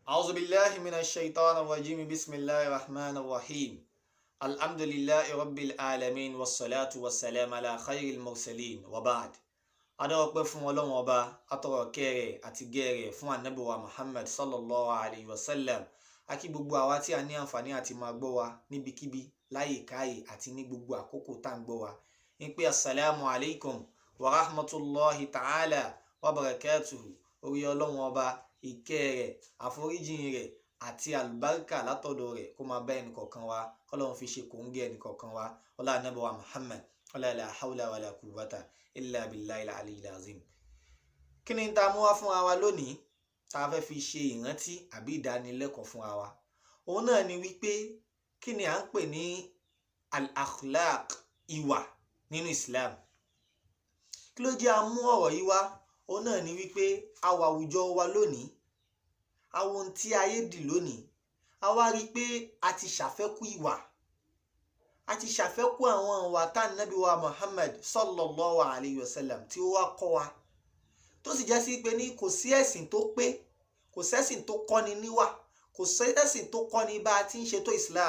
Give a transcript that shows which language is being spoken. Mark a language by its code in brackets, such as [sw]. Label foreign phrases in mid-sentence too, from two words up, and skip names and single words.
[ar] أعوذ بالله من الشيطان الرجيم بسم الله الرحمن الرحيم الحمد لله رب العالمين والصلاة والسلام على خير المرسلين وبعد [yo] adọ́pẹ́ fún ọlọ́run ọba atọ́rọ̀ kẹrẹ̀ àti gẹ̀rẹ̀ fún ànábì wa Muhammad [ar] صلى الله عليه وسلم [yo] akí gbogbo àwa tí a ní àǹfààní àti máa gbọ́ wa níbikíbi láyèkáyè àti ní gbogbo àkókò tá à ń gbọ́ wa ń pé [ar] السلام عليكم ورحمة الله تعالى وبركاته [yo] orí ọlọ́run ọba ìkẹ́ rẹ̀ àforíjìn rẹ̀ àti àlùbáríkà látọ̀dọ̀ rẹ̀ kó máa bá ẹnìkọ̀ọ̀kan wa kọ́lọ́run fi ṣe kòńgẹ́ ẹnìkọ̀ọ̀kan wa ọlá ànábì wa Muhammad ọlá [ar] لا حول ولا قوة إلا بالله العلي العظيم. [yo] Kí ni tá a mú wá fún wa lónìí tá a fẹ́ fi ṣe ìrántí àbí ìdánilẹ́kọ̀ọ́ fún wa òun náà ni wípé kí ni à ń pè ní al-akhlaq ìwà nínú Islam. Kí ló jẹ́ a mú ọ̀rọ̀ yìí wá òun náà ni wípé àwa àwùjọ wa lónìí àwọn ohun tí ayé dì lónìí a wá rí pé a ti ṣàfẹ́kù ìwà a ti ṣàfẹ́kù àwọn ìwà tá nàbí wa Muhammad [ar] صلى الله عليه وسلم [yo] tí ó wá kọ́ wa tó sì jẹ́ sí pé ní kò sí ẹ̀sìn tó pé kò sẹ́sìn tó kọ́ni níwà kò sẹ́sìn tó kọ́ni bá a ti ń ṣètò Islam.